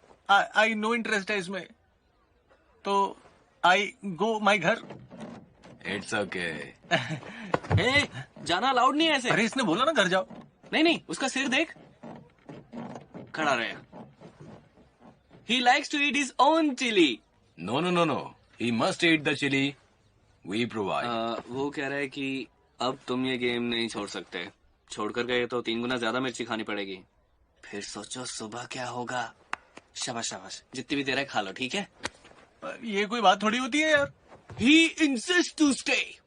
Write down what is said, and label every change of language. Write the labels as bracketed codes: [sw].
[en] I no interest है इसमें, तो आई गो माई घर। It's okay. [hi] ए, जाना अलाउड नहीं है ऐसे। अरे इसने बोला ना घर जाओ। नहीं नहीं, उसका सिर देख, खड़ा रहे। [en] He likes to eat his own chili. No no no no, he must eat the chili we provide. [hi] वो कह रहा है कि अब तुम ये गेम नहीं छोड़ सकते। छोड़कर गए तो 3 गुना ज्यादा मिर्ची खानी पड़ेगी। फिर सोचो सुबह क्या होगा। शाबाश शाबाश, जितनी भी देर है खा लो, ठीक है? ये कोई बात थोड़ी होती है यार। [en] He insists to stay.